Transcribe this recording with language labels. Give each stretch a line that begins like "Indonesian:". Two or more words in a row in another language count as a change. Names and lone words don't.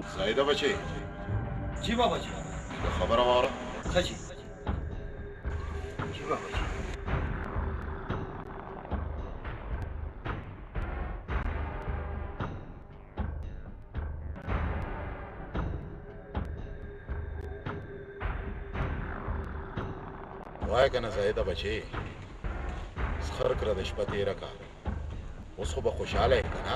Pashto: زاهده بچي
Urdu: جی بابا جی
Pashto: خبر واره
Urdu: ہاں جی جی بابا جی
Pashto: وای کنه زاهده بچي سخر کړه د شپه تیره کا اوس خو به خوشاله یې که نه